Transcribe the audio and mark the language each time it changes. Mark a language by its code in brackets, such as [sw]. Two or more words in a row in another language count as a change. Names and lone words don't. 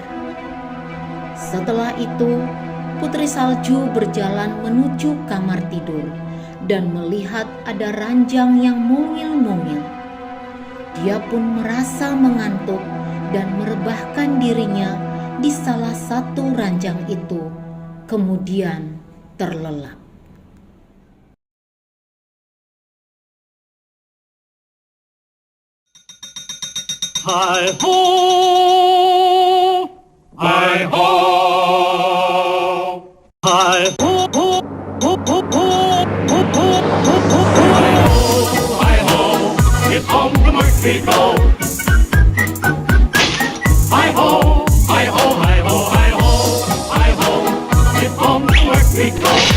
[id] Setelah itu, Putri Salju berjalan menuju kamar tidur dan melihat ada ranjang yang mungil-mungil. Dia pun merasa mengantuk dan merebahkan dirinya di salah satu ranjang itu, kemudian terlelap. [en] Hi ho, hi ho, hi ho, ho, ho, ho, ho, ho, ho, ho, ho, hi ho, it's home from where we go. Hi ho, hi ho, hi ho, hi ho, hi ho, it's home from where we go.